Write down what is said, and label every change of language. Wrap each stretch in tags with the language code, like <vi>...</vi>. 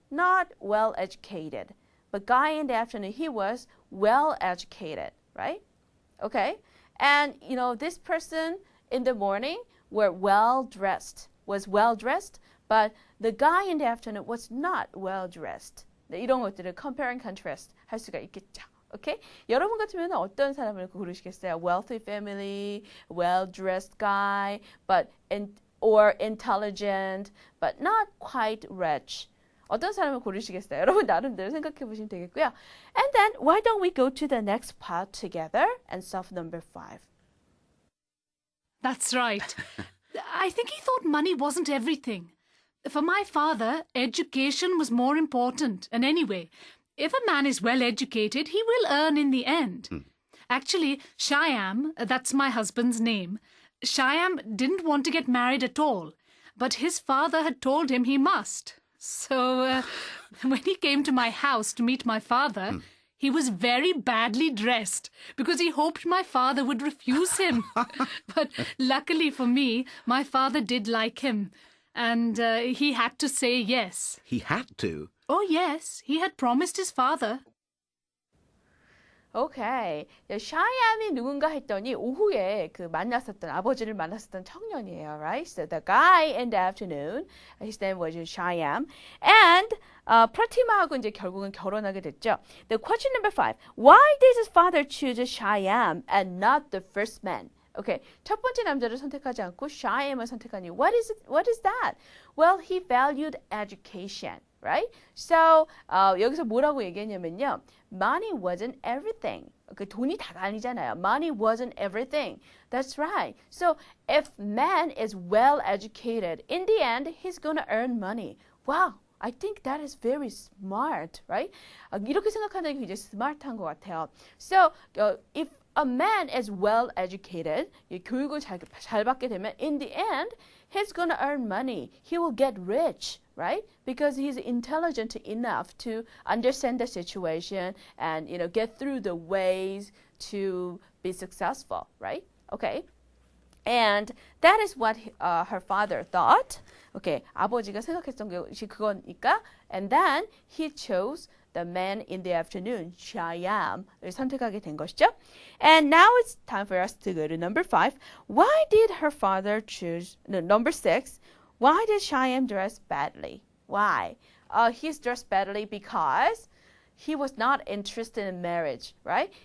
<en>not well educated. But guy in the afternoon, he was well educated, right? Okay. And this person in the morning was well dressed, but the guy in the afternoon was not well dressed.</en> <ko>이런 것들을</ko> <en>compare and contrast</en> <ko>할 수가 있겠죠.</ko> <en>Okay?</en> <ko>여러분 같으면 어떤 사람을 고르시겠어요?</ko> <en>Wealthy family, well-dressed guy, or intelligent, but not quite rich.</en> <ko>어떤 사람을 고르시겠어요? 여러분 나름대로 생각해 보시면 되겠고요.</ko> <en>And then, why don't we go to the next part together and solve number 5? That's right. I think he thought money wasn't everything. For my father, education was more important. And anyway, if a man is well educated, he will earn in the end. Actually, Shyam, that's my husband's name, Shyam didn't want to get married at all, but his father had told him he must. So when he came to my house to meet my father, he was very badly dressed because he hoped my father would refuse him. But luckily for me, my father did like him. And he had to say yes. He had to? Oh, yes. He had promised his father. Okay.</en> <ko>샤이암이 누군가 했더니 오후에 아버지를 만났었던 청년이에요,</ko> <en>right? So the guy in the afternoon, his name was Shyam, and</en> <ko>프라티마하고 이제 결국은 결혼하게 됐죠.</ko> <en>The question number 5. Why did his father choose Shyam and not the first man?</en> <ko>Okay, 첫 번째 남자를 선택하지 않고 Shyam을 선택하니</ko> <en>what is that? Well, he valued education, right?</en> <ko>So 여기서 뭐라고 얘기했냐면요.</ko> <en>Money wasn't everything.</en> <ko>돈이 다가 아니잖아요.</ko> <en>Money wasn't everything. That's right. So if man is well educated, in the end, he's gonna earn money. Wow. I think that is very smart, right?</en> <ko>이렇게 생각하는 게 굉장히 스마트한 것 같아요.</ko> <en>So if a man is well educated,</en> <ko>교육을 잘 받게 되면</ko> <en>in the end, he's going to earn money. He will get rich, right? Because he's intelligent enough to understand the situation and get through the ways to be successful, right? Okay. And that is what her father thought.</en> <ko>Okay, 아버지가 생각했던 것이 그거니까.</ko> <en>And then he chose the man in the afternoon, Shyam을</en> <ko>선택하게 된 것이죠.</ko> <en>And now it's time for us to go to number 5. Why did her father choose, number 6, why did Shyam dress badly? Why? He's dressed badly because he was not interested in marriage, right?</en>